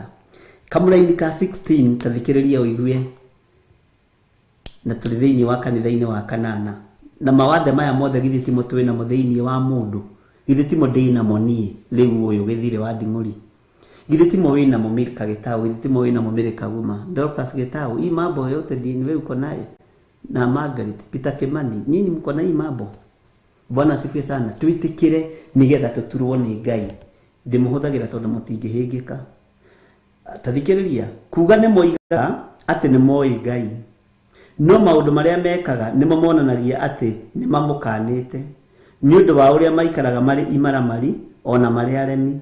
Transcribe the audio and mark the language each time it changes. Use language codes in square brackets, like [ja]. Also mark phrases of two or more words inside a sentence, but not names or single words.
[ki] Kamuraini ka 16 tathikiriria uigue. Na turi thiini wa kanitha-ini wa kanana. Na mawathe maya mothe githi timo twina mo thiini wa mundu. Githi timo ndina mo nie riu uyu githire wa nding'uri. Githi timo wina mo Milka Gitau, githi timo wina mo Milka Guma. Dorcas Gitau, [sw] hii mambo yote dini wewe uko naye. Na Margaret Peter Kimani, nyinyi mko na hii mambo. Bwana asifiwe sana. [ki] Twitikire nigetha tuturwo ni Ngai. Ndimuhuthagira tondu mutingihingika. Tathikiriria kuga ni moiga ati ni moi Ngai. No maundu maria mekaga nimo monanagia ati ni mamukanite. Ni undu wa uria maikaraga mari imaramari ona mari aremi.